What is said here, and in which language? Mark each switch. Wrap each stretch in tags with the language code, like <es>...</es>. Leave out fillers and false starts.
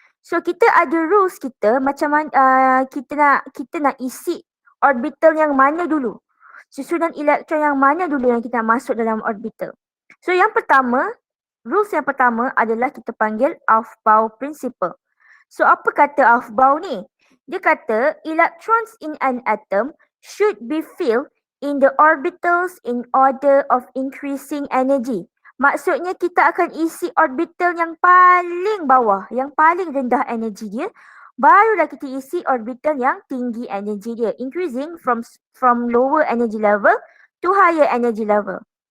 <ms>So, kita ada rules kita macam mana kita nak isi orbital yang mana dulu. Susunan elektron yang mana dulu yang kita masuk dalam orbital. So yang pertama, rules yang pertama adalah kita panggil Aufbau principle. So apa kata Aufbau ni? Dia kata</ms> <en>electrons in an atom should be filled in the orbitals in order of increasing energy.</en> <ms>Maksudnya kita akan isi orbital yang paling bawah, yang paling rendah energi dia. Barulah kita isi orbital yang tinggi energi dia.</ms> <en>Increasing from lower energy level to higher energy level.</en>